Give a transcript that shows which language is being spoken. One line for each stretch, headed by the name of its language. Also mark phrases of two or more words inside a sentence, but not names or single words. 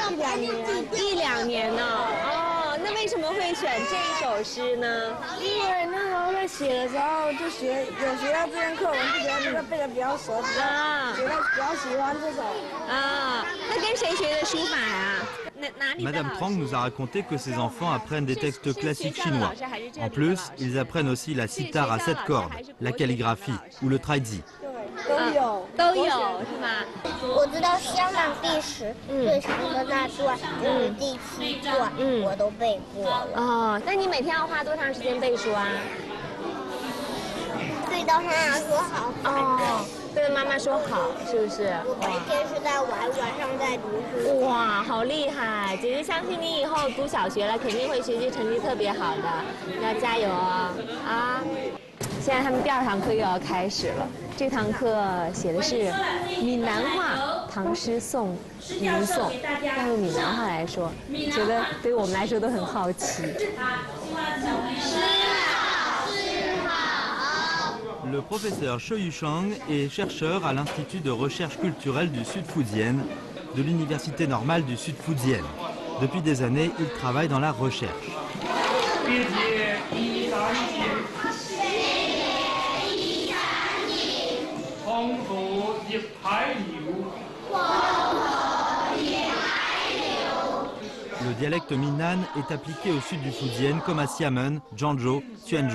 Chinese: 1、2 年。 1、2年呢？哦，那为什么会选这首诗呢？因为那时候在写的时候就学到这篇课文，就觉得这个背得比较熟，比较喜欢这首。啊，那跟谁学的书法呀？
French: Madame Trang nous a raconté que ses enfants apprennent des textes classiques chinois. En plus, ils apprennent aussi la sitar à 7 cordes, la calligraphie ou le taizi.
Chinese: 都有是吗？我知道香港第10最长的那段就是第7段，我都背过了。哦，那你每天要花多长时间背书啊？对到妈妈说好。哦，对着妈妈说好，是不是？我白天是在玩，晚上在读书。哇，好厉害！姐姐相信你以后读小学了，肯定会学习成绩特别好的，要加油哦！啊！现在他们第2堂课又要开始了。这堂课写的是闽南话唐诗宋吟诵，要用闽南话来说，觉得对于我们来说都很好奇。
French: Le professeur Choi Yushang est chercheur à l'Institut de recherche culturelle du Sud-Fujian, de l'Université normale du Sud-Fujian. Depuis des années, il travaille dans la recherche. Le dialecte Minnan est appliqué au sud du Fujian comme à Xiamen, Zhangzhou, Quanzhou.